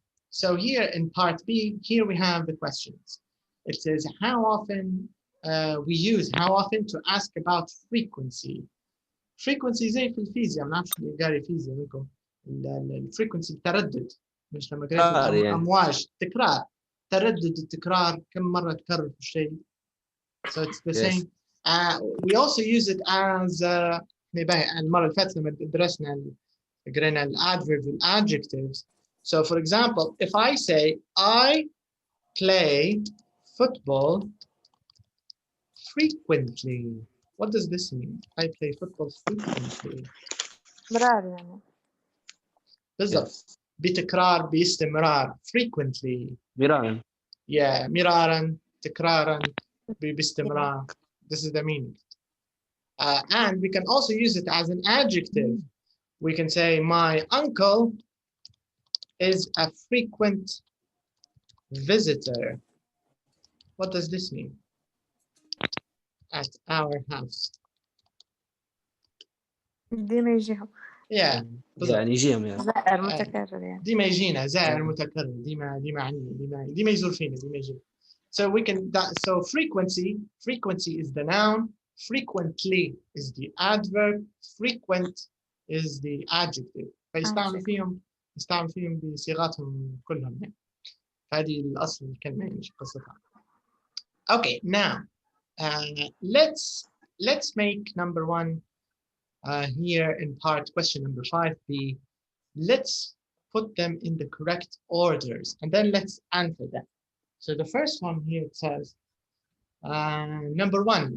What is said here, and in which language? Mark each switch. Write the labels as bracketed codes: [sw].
[en] So here in part B, here we have the questions. It says how often we use how often to ask about frequency. [ar] Frequency زي في الفيزياء, ما نعرفش اللي قاري فيزياء منكم. الفريكونسي التردد, مش لما قريت الأمواج تكرار. تردد التكرار, كم مرة تكرر في الشيء. [en] So it's the same. We also use it as [ar] المرة اللي فاتت لما درسنا قرينا الادفيربs والadjectives. [en] So for example, if I say I play football frequently, what does this mean? I play football frequently. [ar] مرار يعني. بالضبط. بتكرار, باستمرار, frequently. مرارا. Yeah, مرارا, تكرارا, باستمرار. [en] This is the meaning. And we can also use it as an adjective. We can say my uncle is a frequent visitor. What does this mean? At our house. [ar] ديما يجيهم. [en] Yeah. [ar] يعني يجيهم يعني. زائر متكرر يعني. ديما يجينا زائر متكرر ديما عنينا ديما يزور فينا ديما يجي. [en] So we can so frequency is the noun, frequently is the adverb, frequent is the adjective. [ar] فيستعمل فيهم بصيغاتهم كلهم يعني. هذه الأصل الكلمة يعني قصتها. [en] Okay, now let's make number 1 here in part question number 5b. Let's put them in the correct orders and then let's answer them. So the first one here it says number 1.